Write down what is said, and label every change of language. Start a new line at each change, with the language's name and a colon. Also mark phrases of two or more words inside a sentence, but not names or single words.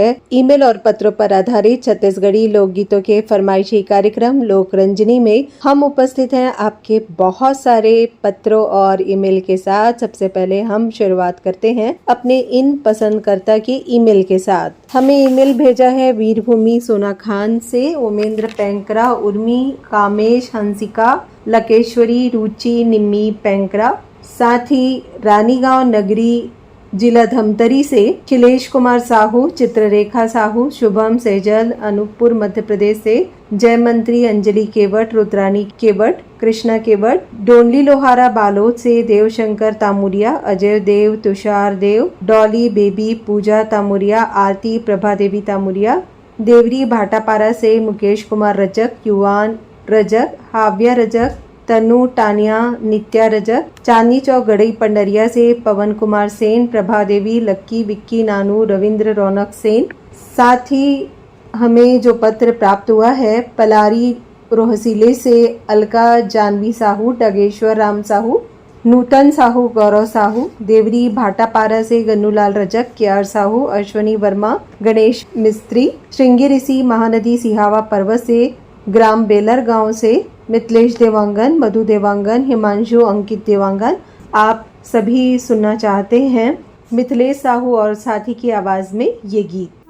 Hindi: ईमेल और पत्रों पर आधारित छत्तीसगढ़ी लोकगीतों के फरमाइशी कार्यक्रम लोक रंजनी में हम उपस्थित हैं आपके बहुत सारे पत्रों और ईमेल के साथ। सबसे पहले हम शुरुआत करते हैं अपने इन पसंदकर्ता की ईमेल के साथ। हमें ईमेल भेजा है वीरभूमि सोना खान से उमेंद्र पैंकरा, उर्मी, कामेश, हंसिका, लकेश्वरी, रुचि, निम्मी पैंकरा, साथ ही रानीगांव नगरी जिला धमतरी से अखिलेश कुमार साहू, चित्ररेखा साहू, शुभम सेजल, अनूपपुर मध्य प्रदेश से जयमंत्री, अंजलि केवट, रुद्रानी केवट, कृष्णा केवट, डोंडली लोहारा बालोद से देवशंकर तामुरिया, अजय देव, तुषार देव, डॉली बेबी, पूजा तामुरिया, आरती प्रभा देवी तामुरिया, देवरी भाटापारा से मुकेश कुमार रजक, युवान रजक, हाव्या रजक, तनु टानिया, नित्या रजक, चांदनी चौक गड़ई पंडरिया से पवन कुमार सेन, प्रभा देवी, लक्की, विक्की, नानू, रविंद्र, रौनक सेन। साथ ही हमें जो पत्र प्राप्त हुआ है पलारी रोहसीले से अलका जानवी साहू, डगेश्वर राम साहू, नूतन साहू, गौरव साहू, देवरी भाटापारा से गन्नूलाल रजक, केआर साहू, अश्वनी वर्मा, गणेश मिस्त्री, श्रृंगी ऋषि, महानदी सिहावा पर्वत से ग्राम बेलर गांव से मिथिलेश देवांगन, मधु देवांगन, हिमांशु, अंकित देवांगन। आप सभी सुनना चाहते हैं मिथिलेश साहू और साथी की आवाज में ये गीत।